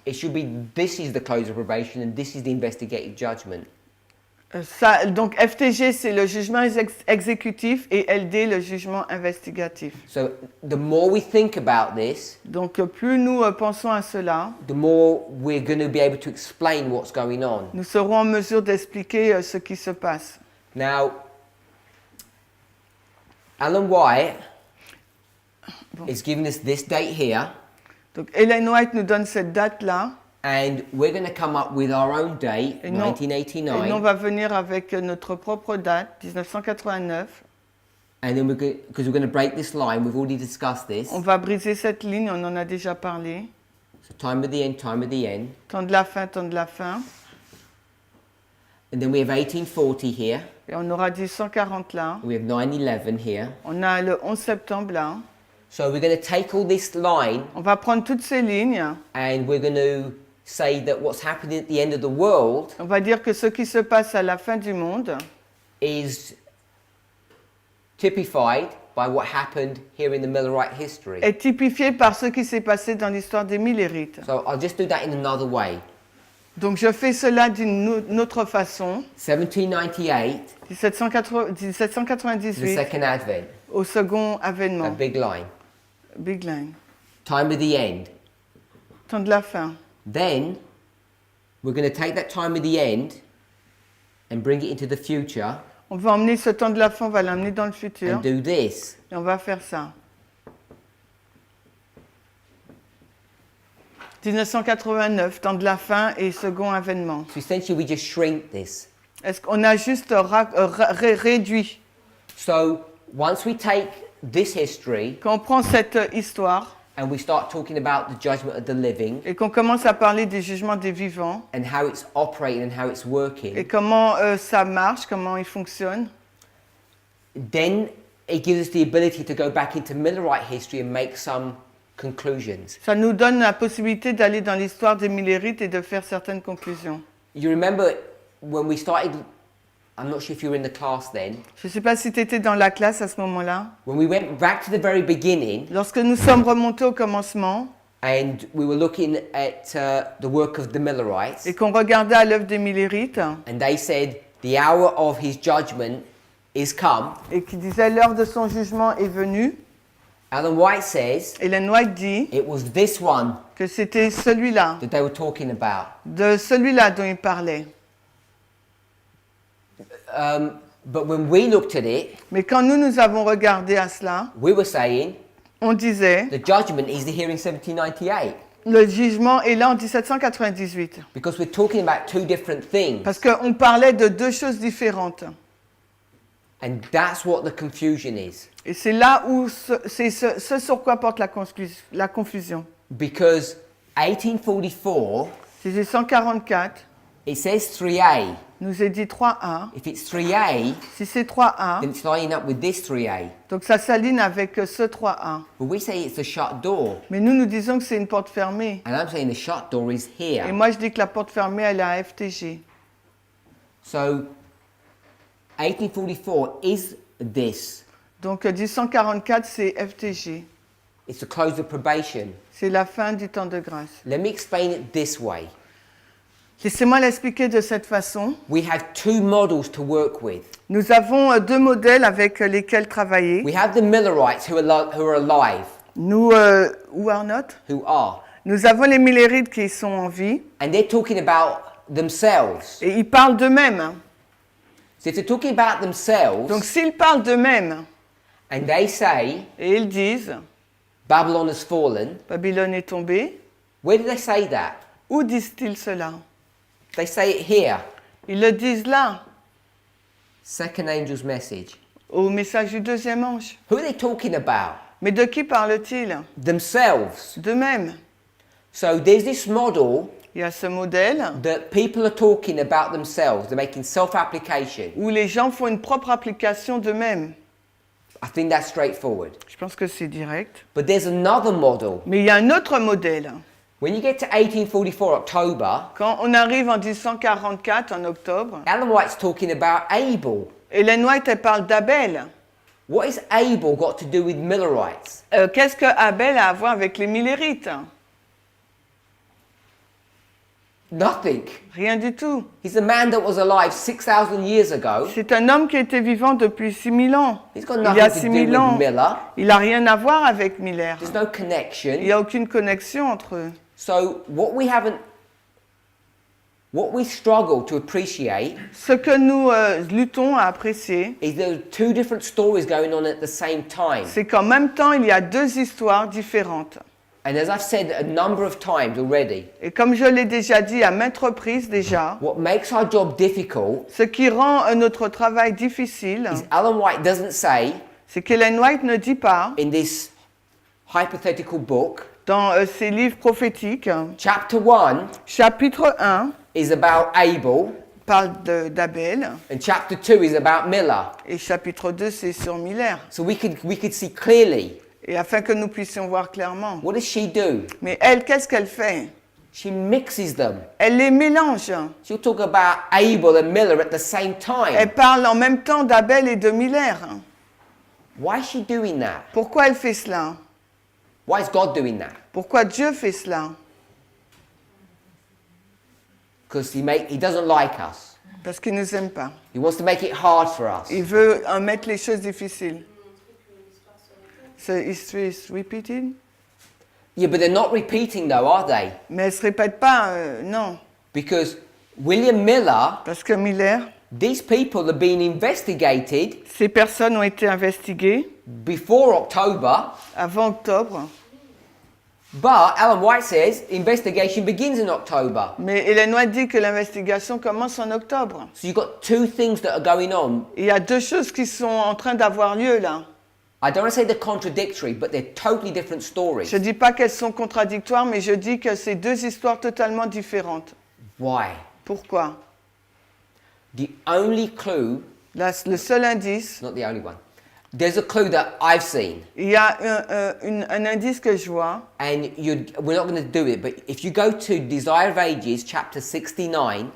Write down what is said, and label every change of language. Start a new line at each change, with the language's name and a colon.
English: it should be this is the close of probation and this is the investigative judgment.
French: donc FTG c'est le jugement exécutif et LD le jugement investigatif.
English: So the more we think about this,
French: Donc plus nous pensons à cela,
English: the more we're going to be able to explain what's going on.
French: nous serons en mesure d'expliquer ce qui se passe.
English: Now, Ellen White is giving us this date here,
French: Donc Ellen White nous donne cette date-là,
English: and we're going to come up with our own date,
French: et nous, on 1989, va venir avec notre propre date, 1989.
English: and then because we're going to break this line, we've already discussed this.
French: On va briser cette ligne, on en a déjà parlé.
English: So time of the end, time of the end.
French: Temps de la fin, temps de la fin.
English: And then we have 1840 here,
French: Et on aura 1840 là.
English: we have 9/11 here.
French: On a le 11 septembre là.
English: So we're going to take all this line
French: On va prendre toutes ces lignes.
English: and we're going to say that what's happening at the end of the world
French: On va dire que ce qui se passe à la fin du monde
English: is typified by what happened here in the Millerite history.
French: est typifié par ce qui s'est passé dans l'histoire des Millérites.
English: So I'll just do that in another way.
French: Donc je fais cela d'une autre façon.
English: 1798, the
French: 1798
English: second advent,
French: au second avènement.
English: a big line.
French: Big line.
English: Time of the end.
French: Temps de la fin.
English: Then we're going to take that time of the end and bring it into the future
French: On va emmener ce temps de la fin, on va l'emmener dans le futur.
English: and do this.
French: Et on va faire ça. 1989, temps de la fin et second avènement.
English: So essentially we just shrink this.
French: Est-ce qu'on a juste réduit?
English: So once we take this history
French: Quand on prend cette histoire
English: and we start talking about the judgment of the living
French: et qu'on commence à parler du jugement des vivants
English: and how it's operating and how it's
French: et
English: working,
French: comment ça marche, comment il fonctionne,
English: then it gives us the ability to go back into Millerite history and make some conclusions.
French: ça nous donne la possibilité d'aller dans l'histoire des Millérites et de faire certaines conclusions.
English: You remember when we started I'm not sure if you were in the class then.
French: Je ne sais pas si tu étais dans la classe à ce moment-là.
English: When we went back to the very beginning
French: Lorsque nous sommes remontés au commencement
English: and we were looking at the work of the Millerites,
French: et qu'on regardait à l'œuvre des Millérites
English: and they said, the hour of his judgment is come.
French: et qui disait l'heure de son jugement est venue,
English: Ellen White says
French: Ellen White dit
English: it was this one
French: que c'était celui-là,
English: that they were talking about.
French: de celui-là dont il parlait.
English: But when we looked at it,
French: Mais quand nous avons regardé à cela,
English: we were saying
French: on disait
English: the judgment is the hearing 1798
French: le jugement est là en 1798.
English: because we're talking about two different things.
French: Parce qu'on parlait de deux choses différentes.
English: And that's what the confusion is.
French: Et c'est là où c'est ce sur quoi porte la confusion.
English: Because 1844,
French: C'est 144,
English: it says 3A.
French: nous est dit 3A.
English: If it's 3A,
French: Si c'est 3A,
English: then it's lining up with this 3A.
French: donc ça s'aligne avec ce 3A.
English: But we say it's a shut door.
French: Mais nous disons que c'est une porte fermée.
English: And I'm saying the shut door is
French: Et
English: here.
French: moi, je dis que la porte fermée, elle est à FTG.
English: So 1844 is this.
French: Donc 144, c'est FTG.
English: It's the close of probation.
French: C'est la fin du temps de grâce.
English: Let me explain it this way.
French: Laissez-moi l'expliquer de cette façon.
English: We have two models to work with.
French: Nous avons deux modèles avec lesquels travailler.
English: We have the Millerites who are alive, Nous, who are not. who are.
French: Nous avons les Millérites qui sont en vie.
English: And they're talking about themselves.
French: Et ils parlent d'eux-mêmes.
English: So if they're talking about themselves,
French: Donc s'ils parlent d'eux-mêmes,
English: and they say,
French: et ils disent,
English: Babylon has fallen,
French: Babylone est tombée,
English: where do they say that?
French: où disent-ils cela?
English: They say it here.
French: Ils le disent là,
English: Second angel's message.
French: au message du deuxième ange.
English: Who are they talking about?
French: Mais de qui parle-t-il?
English: Themselves.
French: D'eux-mêmes.
English: So there's this model
French: Il y a ce modèle
English: that people are talking about themselves. They're making self-application.
French: où les gens font une propre application d'eux-mêmes.
English: I think that's straightforward.
French: Je pense que c'est direct.
English: But there's another model.
French: Mais il y a un autre modèle.
English: When you get to 1844 October,
French: Quand on arrive en 1844, en octobre,
English: Ellen White's talking about Abel.
French: Ellen White, elle parle d'Abel.
English: What has Abel got to do with Millerites?
French: Qu'est-ce que Abel a à voir avec les Millérites?
English: Nothing.
French: Rien du tout.
English: He's a man that was alive 6,000 years ago.
French: C'est un homme qui était vivant depuis 6000 ans.
English: He's got
French: Il y a
English: nothing to do
French: 6000
English: with
French: ans.
English: Miller.
French: Il n'a rien à voir avec Miller.
English: There's no
French: Il
English: connection.
French: n'y a aucune connexion entre eux.
English: So what we struggle to appreciate
French: Ce que nous luttons à apprécier,
English: is there are two different stories going on at the same time.
French: c'est qu'en même temps, il y a deux histoires différentes.
English: And as I've said a number of times already,
French: Et comme je l'ai déjà dit à maintes reprises déjà,
English: what makes our job difficult
French: ce qui rend notre travail difficile,
English: is Ellen White doesn't say
French: c'est qu'Ellen White ne dit pas,
English: in this hypothetical book,
French: dans ses livres prophétiques,
English: chapter 1
French: chapitre 1
English: is about Abel
French: parle d'Abel,
English: and chapter 2 is about Miller.
French: et chapitre 2 c'est sur Miller.
English: So we could see clearly.
French: Et afin que nous puissions voir clairement.
English: What does she do?
French: Mais elle, qu'est-ce qu'elle fait?
English: She mixes them.
French: Elle les mélange.
English: She'll talk about Abel and Miller at the same
French: Elle
English: time.
French: parle en même temps d'Abel et de Miller.
English: Why is she doing that?
French: Pourquoi elle fait cela?
English: Why is God doing that?
French: Pourquoi Dieu fait cela?
English: Because he doesn't like us.
French: Parce qu'il ne nous aime pas.
English: He wants to make it hard for us.
French: Il veut mettre les choses difficiles.
English: So history is repeated? Yeah, but they're not repeating though, are they?
French: Mais elle ne se répète pas, non.
English: Because William Miller,
French: Parce que Miller,
English: these people are being investigated
French: ces personnes ont été investiguées
English: before October,
French: avant octobre.
English: but Ellen White says investigation begins in October.
French: Mais Ellen White dit que l'investigation commence en octobre.
English: So you've got two things that are going on.
French: Il y a deux choses qui sont en train d'avoir lieu là.
English: I don't want to say they're contradictory, but they're totally different stories.
French: Je ne dis pas qu'elles sont contradictoires, mais je dis que c'est deux histoires totalement différentes.
English: Why?
French: Pourquoi?
English: The only clue,
French: Le seul indice,
English: not the only one, There's a clue that I've seen,
French: Il y a un indice que je vois.
English: and we're not going to do it, but if you go to Desire of Ages, chapter 69,